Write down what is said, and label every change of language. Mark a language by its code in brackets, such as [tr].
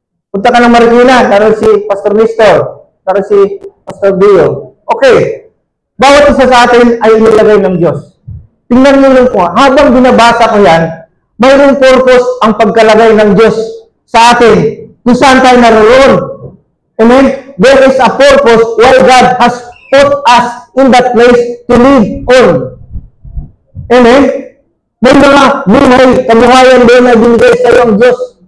[tl] Punta ka ng Marikina, naroon si Pastor Nestor, naroon si Pastor Dio. Okay. Bawat isa sa atin ay inilagay ng Diyos. Tingnan niyo lang po, habang binabasa ko yan, mayroong purpose ang pagkalagay ng Diyos sa atin. Kung saan tayo naroon. Amen? [en] There is a purpose why God has put us in that place to live on. [tl] Amen? May mga buhay, kabuhayan doon na binigay sa iyo ang Diyos.